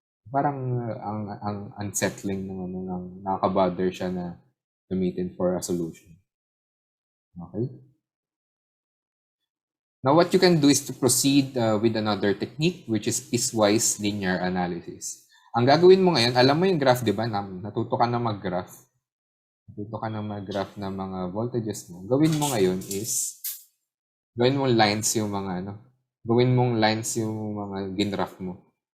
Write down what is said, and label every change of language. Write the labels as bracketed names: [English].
[Filipino] Parang ang unsettling ng nakaka-bother siya na gamitin [English] for a solution. Okay? Now, what you can do is to proceed with another technique, which is piecewise linear analysis. [Filipino] Ang gagawin mo ngayon, alam mo yung graph, di ba? Natuto ka na mag-graph. Natuto ka na mag-graph ng mga voltages mo. Gawin mo ngayon is, gawin mong lines yung mga, gawin mong lines yung mga ginraph mo.